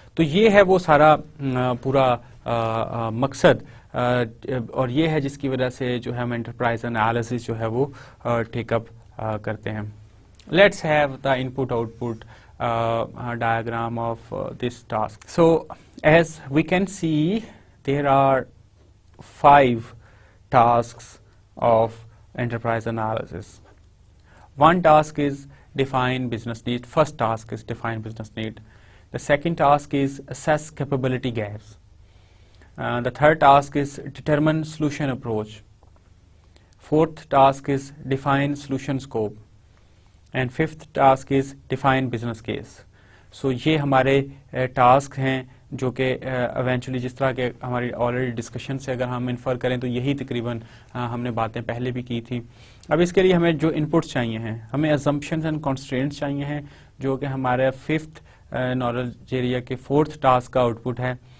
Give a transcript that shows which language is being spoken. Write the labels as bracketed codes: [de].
[ur] تو یہ ہے وہ سارا پورا مقصد، اور یہ ہے جس کی وجہ سے جو ہے ہم انٹرپرائز انالیسس جو ہے وہ ٹیک اپ کرتے ہیں. [en] Let's have the input output diagram of this task. So as we can see, there are 5 tasks of enterprise analysis. One task is define business need. First task is define business need. The second task is assess capability gaps. The third task is determine solution approach. Fourth task is define solution scope. And fifth task is define business case. [ur] سو یہ ہمارے task ہیں جو کہ eventually جس طرح کے ہماری already discussion سے اگر ہم انفر کریں تو یہی تقریباً ہم نے باتیں پہلے بھی کی تھی. اب اس کے لیے ہمیں جو انپٹس چاہیے ہیں، ہمیں ازمپشنز اینڈ کانسٹرینٹس چاہیے ہیں جو کہ ہمارے ففتھ نالج ایریا کے فورتھ ٹاسک کا آؤٹ پٹ ہے.